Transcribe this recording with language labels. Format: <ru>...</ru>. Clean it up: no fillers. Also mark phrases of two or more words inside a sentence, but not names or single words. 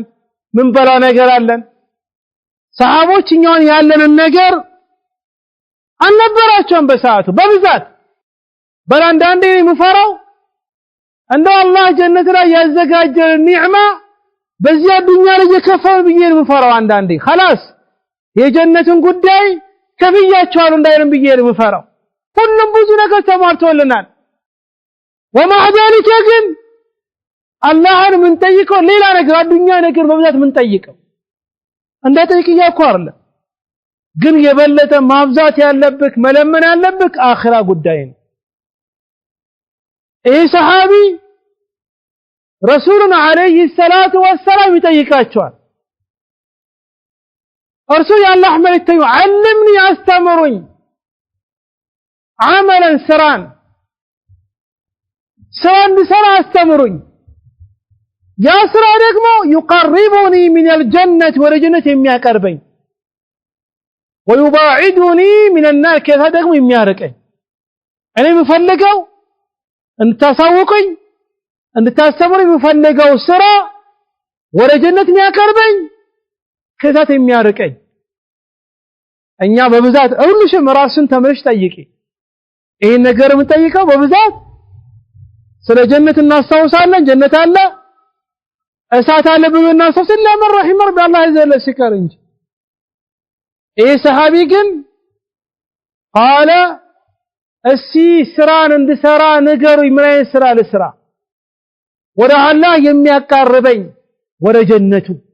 <am>ምን በላ ነገር አለን ሰሃቦች እኛን ያለንን ነገር አልነበራቸውም በሰዓቱ በብዛት በላንዳንዴ የሚፈራው እንደው አላህ ጀነት ላይ ያዘጋጀው ኒዕማ በዚያ ዱንያ ላይ የከፈው ብዬ የሚፈራው አንዳንዴ خلاص የጀነትን ጉዳይ ከብያቸዋል እንዳይረም ብዬ የሚፈራው ሁሉም ብዙ ነገር ተሟልቶልናል</am> <ar>ومع ذلك</ar> <am>ግን አላህን ምን ጠይቀው ሌላ ነገር አዱኛ ነገር በብዛት ምን ጠይቀው እንደጠይቅያ እኮ አይደለም ግን የበለጠ ማብዛት ያለብክ መለመን ያለብክ አኺራ ጉዳይ ነው ይህ ሰሃቢ ረሱሉን</am> <ar>عليه الصلاة والسلام</ar> <am>ይጠይቃቸዋል እርሱ ያላህ መልእክተኛ علمني አስተምሩኝ عملا ስራን ስራ አስተምሩኝ ያ ስራ ደግሞ</am> <ar>يقربني من الجنة</ar> <am>ወደ ጀነት የሚያቀርበኝ</am> <ar>ويباعدني من النار</ar> <am>ከዛ ደግሞ የሚያርቀኝ እኔ የምፈልገው እንታሳውቁኝ እንድታስተምሩ የምፈልገው ስራ ወደ ጀነት የሚያቀርበኝ ከዛት የሚያርቀኝ እኛ በብዛት ሁሉሽም ራስን ተመርሽ ጠይቂ ይሄን ነገር የምጠይቀው በብዛት ስለ ጀነት እናስታውሳለን ጀነት አለ እሳት አለ ብለን እናስታውሳለን ለምን ረሂም ረቢ አላህ ይዘለ ሲከር እንጂ ይሄ ሰሃቢ ግን قال እሲ ስራን እንድሰራ ንገሩኝ ምን አይነት ስራ ልስራ ወደ አላህ የሚያቃርበኝ ወደ ጀነቱ</am>